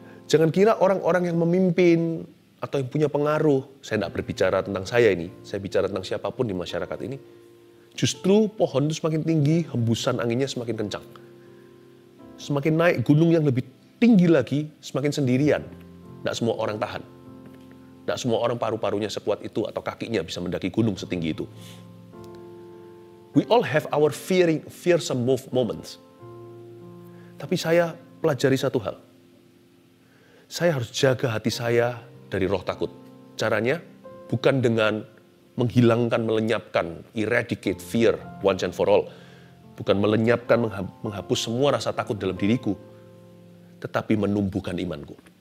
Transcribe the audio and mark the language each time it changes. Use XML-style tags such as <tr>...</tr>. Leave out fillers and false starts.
<id>Jangan kira orang-orang yang memimpin atau yang punya pengaruh, saya tidak berbicara tentang saya ini, saya bicara tentang siapapun di masyarakat ini, justru pohon itu semakin tinggi, hembusan anginnya semakin kencang. Semakin naik gunung yang lebih tinggi lagi, semakin sendirian. Tidak semua orang tahan. Tidak semua orang paru-parunya sekuat itu atau kakinya bisa mendaki gunung setinggi itu.</id> <en>We all have our fearsome moments.</en> <id>Tapi saya pelajari satu hal. Saya harus jaga hati saya dari roh takut. Caranya bukan dengan menghilangkan, melenyapkan,</id> <en>eradicate fear once and for all.</en> <id>Bukan melenyapkan, menghapus semua rasa takut dalam diriku, tetapi menumbuhkan imanku.</id>